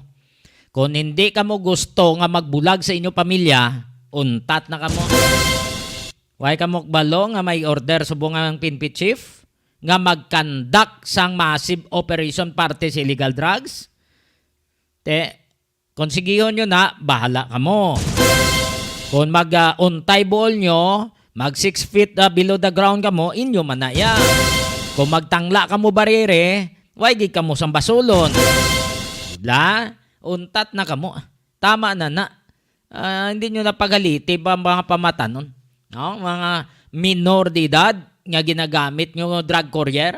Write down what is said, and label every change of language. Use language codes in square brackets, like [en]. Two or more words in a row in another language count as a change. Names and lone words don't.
[hil] Kung hindi kamo gusto nga magbulag sa inyo pamilya, untat na kamo. Way kamo balo nga may order subong ang PNP chief nga mag-conduct sang [en] massive operation [hil] parte sa [en] illegal drugs. [hil] Kung sigihon nyo na, bahala ka mo. Kung mag-untay ball nyo, mag 6 [en] feet below the ground [hil] ka mo, inyo man na yan. Kung magtangla ka mo barire, wagi ka mo sang basulon. Diba? Untat na ka mo. Tama na. Hindi nyo napagaliti pa mga pamatanon. No? Mga minor de edad nga ginagamit nyo [en] drug courier.